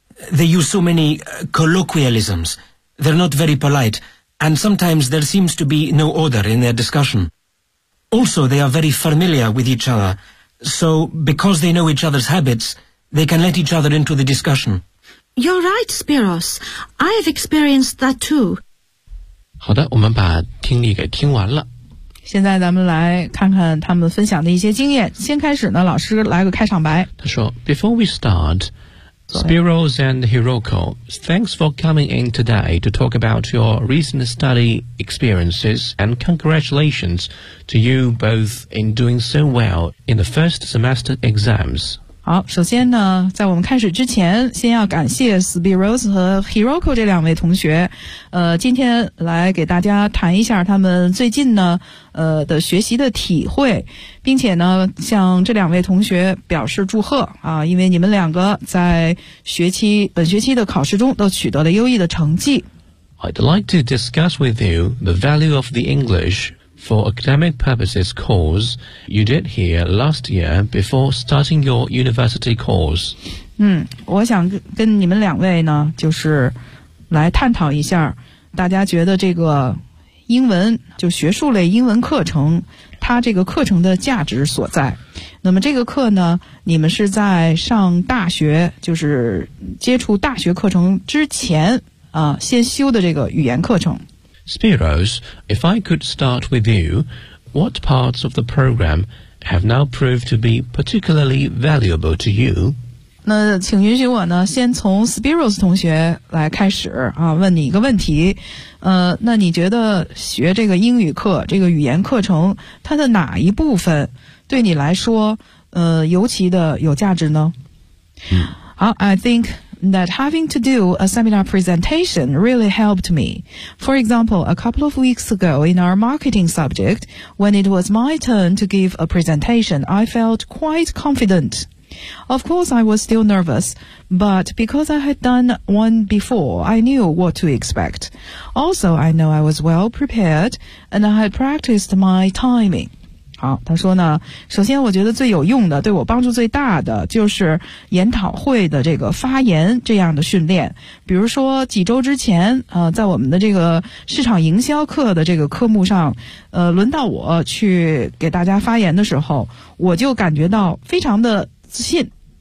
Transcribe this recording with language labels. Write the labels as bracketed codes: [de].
[en] They use so many colloquialisms. They're not very polite, and sometimes there seems to be no order in their discussion. Also, they are very familiar with each other, so because they know each other's habits, they can let each other into the discussion. You're right, Spiros. I have experienced that too. [zh] 好的，我们把听力给听完了。现在咱们来看看他们分享的一些经验。先开始呢，老师来个开场白。他说 [en] ,Before we start, Spiros and Hiroko, thanks for coming in today to talk about your recent study experiences and congratulations to you both in doing so well in the first semester exams. [zh] 好，首先呢，在我们开始之前，先要感谢 Spiros 和 Hiroko 这两位同学，今天来给大家谈一下他们最近呢，的学习的体会，并且呢，向这两位同学表示祝贺啊，因为你们两个在本学期的考试中都取得了优异的成绩。 [en] I'd like to discuss with you the value of the English. For academic purposes course you did here last year before starting your university course. [zh] 我想跟你们两位呢就是来探讨一下大家觉得这个英文就学术类英文课程它这个课程的价值所在。那么这个课呢你们是在上大学就是接触大学课程之前先修的这个语言课程。 [en] Spiros, if I could start with you, what parts of the program have now proved to be particularly valuable to you? [zh] 那请允许我呢，先从 Spiros 同学来开始啊，问你一个问题。那你觉得学这个英语课，这个语言课程，它的哪一部分对你来说，尤其的有价值呢？ [en] 好 ，I think. That having to do a seminar presentation really helped me. For example, a couple of weeks ago in our marketing subject, when it was my turn to give a presentation, I felt quite confident. Of course, I was still nervous, but because I had done one before, I knew what to expect. Also, I know I was well prepared, and I had practiced my timing. [zh] 好，他说呢，首先我觉得最有用的，对我帮助最大的就是研讨会的这个发言这样的训练。比如说几周之前，在我们的这个市场营销课的这个科目上，轮到我去给大家发言的时候，我就感觉到非常的自信。